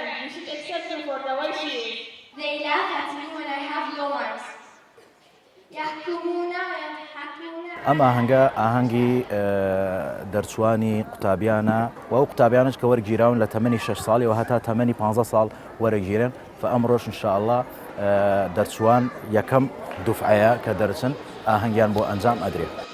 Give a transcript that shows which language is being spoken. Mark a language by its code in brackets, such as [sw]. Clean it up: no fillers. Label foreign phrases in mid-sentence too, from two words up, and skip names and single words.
[en] You should accept her for the way she is. They laugh at me when I have yours. [ar] يحكمون ويضحكون. [ckb] ئەم ئاهەنگە ئاهەنگی دەرچوانی قوتابیانە و ئەو قوتابیانش کە وەرگیراون لە تەمەنی 6 ساڵیەوە هەتا تەمەنی 15 ساڵ وەرەگیرن فەئەمڕۆژ [ar] ئینشاءالله [ckb] دەرچوان یەکەم دوفعەیە کە دەرچن ئاهەنگیان بۆ ئەنجام ئەدرێت.